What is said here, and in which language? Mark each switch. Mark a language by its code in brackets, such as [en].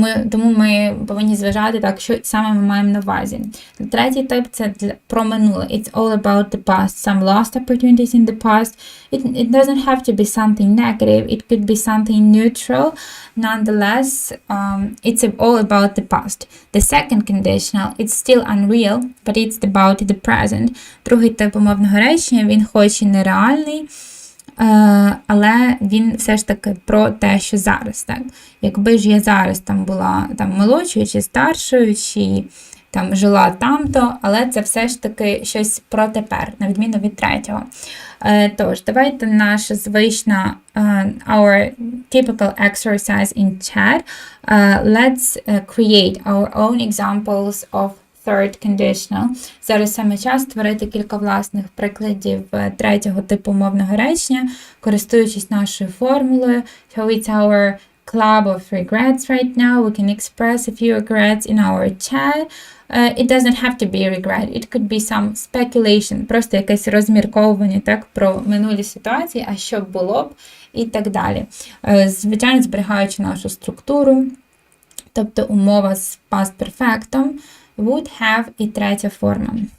[uk] Тому ми повинні зважати, так, що саме ми маємо на увазі. Третій тип – це про минуле. [en] It's all about the past. Some lost opportunities in the past. It doesn't have to be something negative. It could be something neutral. Nonetheless, it's all about the past. The second conditional, it's still unreal, but it's about the present. [uk] Другий тип умовного речення, він хоч і нереальний, але він все ж таки про те, що зараз. Так? Якби ж я зараз була молодшою чи старшою, чи там жила там-то, але це все ж таки щось про тепер, на відміну від третього. Тож, давайте наша звична [en] our typical exercise in chat. Let's create our own examples of third conditional. [uk] Зараз саме час створити кілька власних прикладів третього типу мовного речення, користуючись нашою формулою. [en] So it's our club of regrets right now. We can express a few regrets in our chat. It doesn't have to be a regret. It could be some speculation, [uk] просто якесь розмірковування, так, про минулі ситуації, а що було б, і так далі. Звичайно, зберігаючи нашу структуру, тобто умова з past perfectом, would have і третя форма.